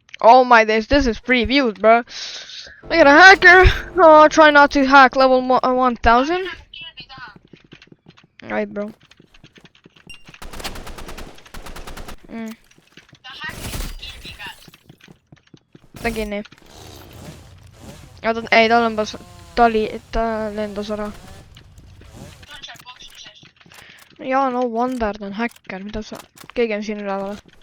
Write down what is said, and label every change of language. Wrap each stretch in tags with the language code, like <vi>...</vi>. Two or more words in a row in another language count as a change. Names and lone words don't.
<en>Oh my days, this is previews, bro. I got a hacker. Oh, try not to hack level 1000. Alright, bro.</en> <et>Nägin nii. Ja ei, ta lembas, ta lendas ära. Jaa,</et> <en>no wonder,</en> <et>ta on häkker, mida sa, keegi on siin üleval.</et>